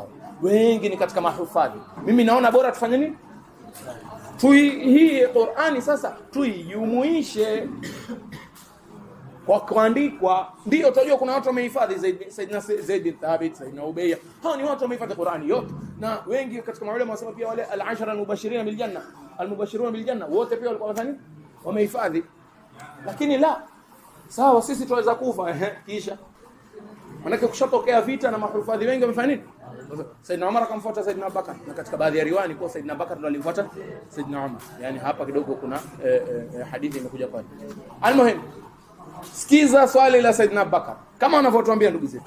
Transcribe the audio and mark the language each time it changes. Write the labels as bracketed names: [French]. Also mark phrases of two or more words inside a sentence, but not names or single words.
[Swahili] Wengi ni katika mahufadhi. Mimi naona bora tufanye nini? Hii Qur'ani sasa tuijumuishe kwa kuandikwa. Ndio utajua kuna watu wamehifadhi Saidina Zaid bin Thabit, Saidina Ubayy. Hao ni watu wamehifadhi Qur'ani yote. Na wengi katika maulama wasema pia wale [Arabic] العشرة المبشرين بالجنة، المبشرون بالجنة [Swahili] wote pia walikuwa wafanya nini? Wamehifadhi. Lakini la sawa, sisi tuweza kufa kisha manake kushatokea vita na mahufadhi wengi wamefanya nini? Saidina Umar akamfuata Saidina Abubakar, na katika baadhi ya riwaya kwa Saidina Abubakar ndo alimfuata Saidina Umar. Yani hapa kidogo kuna hadithi imekuja kwa. Almuhim, sikiza swali la Saidina Abubakar kama wanavyotuambia ndugu zetu.